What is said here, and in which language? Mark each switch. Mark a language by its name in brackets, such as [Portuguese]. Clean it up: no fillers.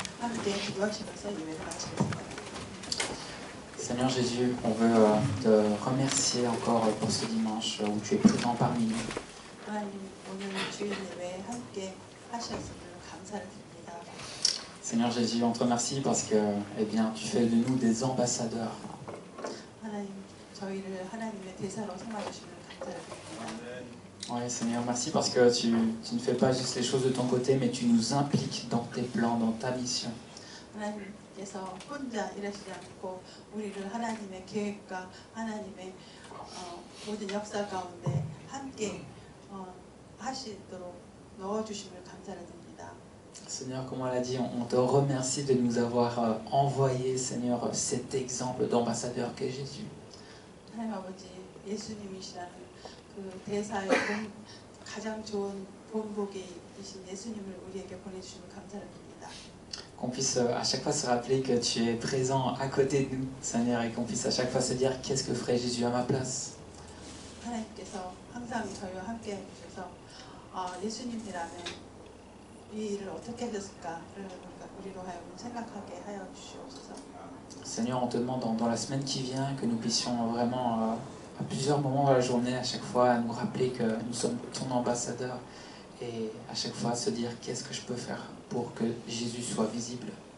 [Korean] 함께 기도하시면서 예배를 마치겠습니다. [French] Seigneur Jésus, on veut te remercier encore pour ce dimanche où tu es présent parmi nous. [Korean] 하나님, 오늘 주일 예배에 함께 하셨음을 감사를 드립니다. [French] Seigneur Jésus, on te remercie parce que eh bien, tu fais de nous des ambassadeurs. [Korean] 하나님, 저희를 하나님의 대사로 삼아주시는 감사를 드립니다. [French] Oui, Seigneur, merci parce que tu ne fais pas juste les choses de ton côté, mais tu nous impliques dans tes plans, dans ta mission. [Korean] 하나님께서 혼자 일하시지 않고 우리를 하나님의 계획과 하나님의 모든 역사 가운데 함께 하시도록 넣어주심을 감사를 드립니다. [French] Seigneur, comme on l'a dit, on te remercie de nous avoir envoyé, Seigneur, cet exemple d'ambassadeur qu'est Jésus. [Korean] 하나님 아버지, 예수님이시라는 그 대사의 가장 좋은 본보기이신 예수님을 우리에게 보내주심을 감사를 드립니다. [French] Qu'on puisse à chaque fois se rappeler que tu es présent à côté de nous, Seigneur, et qu'on puisse à chaque fois se dire qu'est-ce que ferait Jésus à ma place. [Korean] 하나님께서 항상 저희와 함께 해주셔서 예수님이라면 이 일을 어떻게 하셨을까를 우리로 하여금 생각하게 하여 주시옵소서. [French] Seigneur, on te demande dans la semaine qui vient que nous puissions vraiment, à plusieurs moments de la journée, à chaque fois, nous rappeler que nous sommes ton ambassadeur et à chaque fois se dire qu'est-ce que je peux faire pour que Jésus soit visible.